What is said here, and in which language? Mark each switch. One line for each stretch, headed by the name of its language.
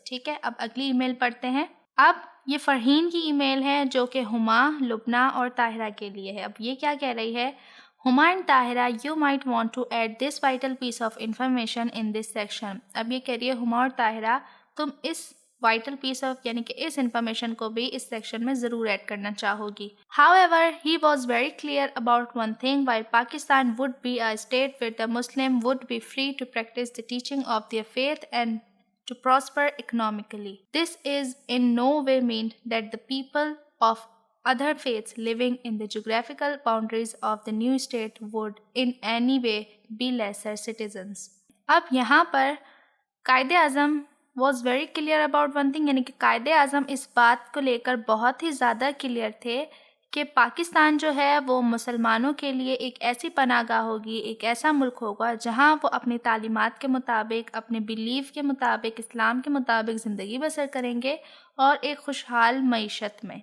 Urdu: ٹھیک ہے، اب اگلی ای میل پڑھتے ہیں. اب یہ فرحین کی ای میل ہے جو کہ ہما، لبنہ اور طاہرہ کے لیے ہے. اب یہ کیا کہہ رہی ہے؟
English: Huma and Tahira you might want to add this vital piece of information in this section.
Urdu: اب یہ کہہ رہی ہے ہما اور طاہرہ تم اس وائٹل پیس آف یعنی کہ اس انفارمیشن کو بھی اس سیکشن میں ضرور ایڈ کرنا چاہو گی.
English: However, he was very clear about one thing: while Pakistan would be a state where the Muslim would be free to practice the teaching of their faith and to prosper economically, this is in no way meant that the people of other faiths living in the geographical boundaries of the new state would in any way be lesser citizens.
Urdu: اب یہاں پر
English: Quaid Azam was very clear about one thing
Urdu: یعنی کہ قائد اعظم اس بات کو لے کر بہت ہی زیادہ کلیئر تھے کہ پاکستان جو ہے وہ مسلمانوں کے لیے ایک ایسی پناہ گاہ ہوگی، ایک ایسا ملک ہوگا جہاں وہ اپنی تعلیمات کے مطابق، اپنے بیلیف کے مطابق، اسلام کے مطابق زندگی بسر کریں گے اور ایک خوشحال معیشت میں.